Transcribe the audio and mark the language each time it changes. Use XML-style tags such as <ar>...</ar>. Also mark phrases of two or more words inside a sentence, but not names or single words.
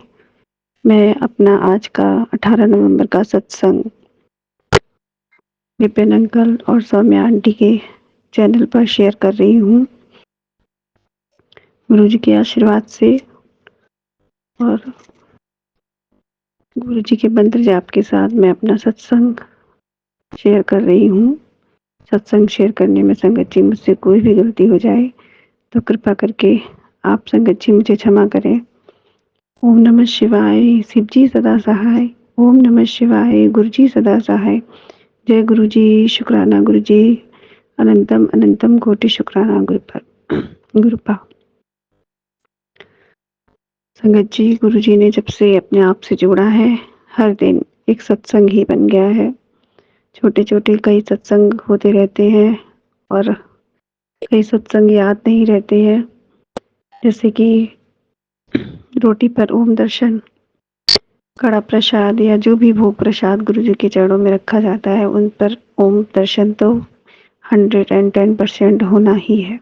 <hi>मैं अपना आज का 18 नवंबर का सत्संग विपिन अंकल और सौम्या आंटी के चैनल पर शेयर कर रही हूँ गुरु जी के आशीर्वाद से और गुरु जी के मंत्र जाप के साथ मैं अपना सत्संग शेयर कर रही हूँ। सत्संग शेयर करने में संगत जी मुझसे कोई भी गलती हो जाए तो कृपा करके आप संगत जी मुझे क्षमा करें।</hi> <sa>ओम नमः शिवाय,</sa> <hi>शिव जी सदा सहाय।</hi> <sa>ओम नमः शिवाय,</sa> <hi>गुरु जी सदा सहाय। जय गुरु जी, शुक्राना गुरु जी, अनंतम अनंतम कोटि शुक्राना गुरुपा। संगत जी, गुरु जी ने जब से अपने आप से जोड़ा है, हर दिन एक सत्संग ही बन गया है। छोटे छोटे कई सत्संग होते रहते हैं और कई सत्संग याद नहीं रहते हैं, जैसे कि रोटी पर ओम दर्शन, कड़ा प्रसाद या जो भी भोग प्रसाद गुरु जी के चरणों में रखा जाता है, उन पर ओम दर्शन तो 110% होना ही है।</hi>